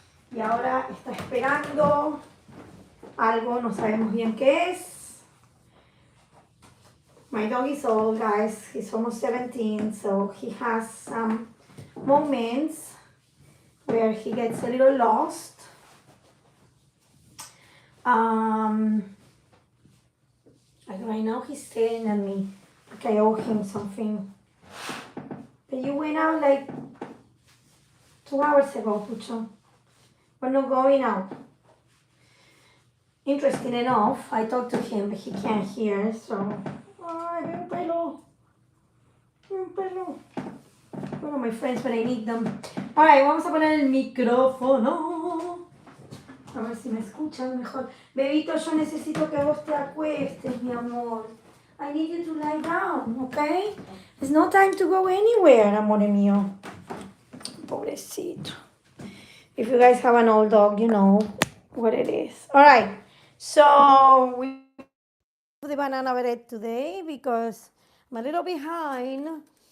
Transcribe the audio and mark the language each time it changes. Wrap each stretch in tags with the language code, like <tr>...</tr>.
<es>Y ahora está esperando algo, no sabemos bien qué es.</es> <en>My dog is old, guys. He's almost 17, so he has some moments where he gets a little lost. Like right now he's staring at me like I owe him something. But you went out like 2 hours ago, Pucho. We're not going out. Interesting enough, I talked to him, but he can't hear, so...</en> <es>Ay, ve un pelo.</es> <en>One of my friends when I need them.</en> <es>Alright, vamos a poner el micrófono. A ver si me escuchan mejor. Bebito, yo necesito que vos te acuestes, mi amor.</es> <en>I need you to lie down, okay? There's no time to go anywhere,</en> <es>amore mío. Pobrecito.</es> <en>If you guys have an old dog, you know what it is. Alright, so we do the banana bread today because I'm a little behind.</en>